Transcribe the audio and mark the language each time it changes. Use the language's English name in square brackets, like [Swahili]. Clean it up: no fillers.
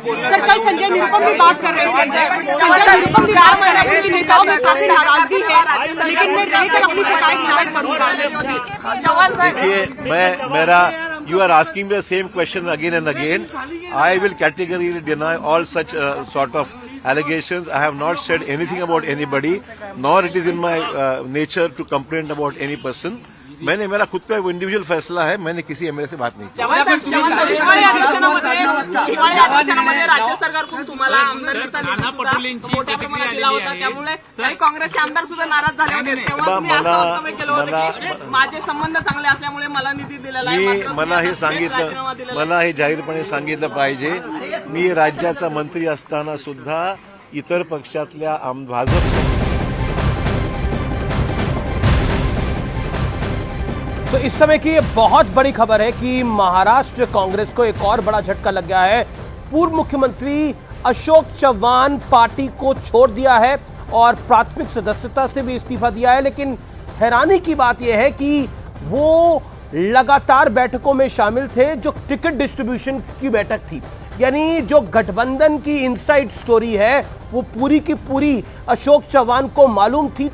[Hindi] Sir कल संजय निरुपम भी बात कर रहे थे, संजय निरुपम भी बात कर रहे थे कि नेताओं में काफी नाराजगी है, लेकिन मैं रहकर अपनी शिकायत दायर करूंगा। [English] देखिए you are asking me the same question again and again. I will categorically deny all such sort of allegations. I have not said anything about anybody, nor it is in my nature to complain about any person. [Hindi] मैंने मेरा खुद का individual फैसला है, मैंने किसी MLA से बात नहीं की। [Marathi] राज्य सरकारकडून तुम्हाला आमदारकीचा मोठ्या प्रमाणात दिला होता, त्यामुळे काही काँग्रेसचे आमदार सुद्धा नाराज झाले होते। तेव्हा मी असं वक्तव्य केलं होतं की माझे संबंध चांगले असल्यामुळे मला निधी दिलेला आहे। मला हे जाहीरपणे सांगितलं पाहिजे, मी राज्याचा मंत्री असताना सुद्धा इतर पक्षातल्या भाजप। [Hindi] तो इस समय की ये बहुत बड़ी खबर है कि महाराष्ट्र कांग्रेस को एक और बड़ा झटका लग गया है। पूर्व मुख्यमंत्री अशोक चव्हाण पार्टी को छोड़ दिया है और प्राथमिक सदस्यता से भी इस्तीफा दिया है, लेकिन हैरानी की बात यह है कि वो लगातार बैठकों में शामिल थे जो टिकट डिस्ट्रीब्यूशन की बैठक थी, यानी जो गठबंधन की इनसाइड स्टोरी है वो पूरी की पूरी अशोक चव्हाण को मालूम थी।